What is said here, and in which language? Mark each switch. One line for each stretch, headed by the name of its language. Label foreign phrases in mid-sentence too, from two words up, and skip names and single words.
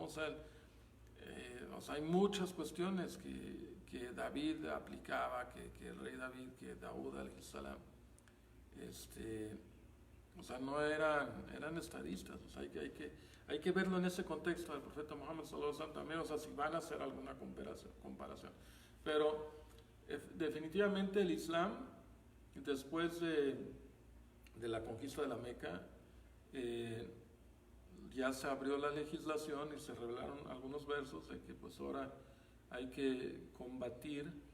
Spanish: O sea, hay muchas cuestiones que David aplicaba, que el rey David, que Daud al-Salam, o sea, no eran estadistas, o sea, hay que verlo en ese contexto del profeta Muhammad
Arabic: صلى الله عليه وسلم
Spanish: también, o sea, si van a hacer alguna comparación. Pero definitivamente el Islam, después de la conquista de la Meca, ya se abrió la legislación y se revelaron algunos versos de que pues ahora hay que combatir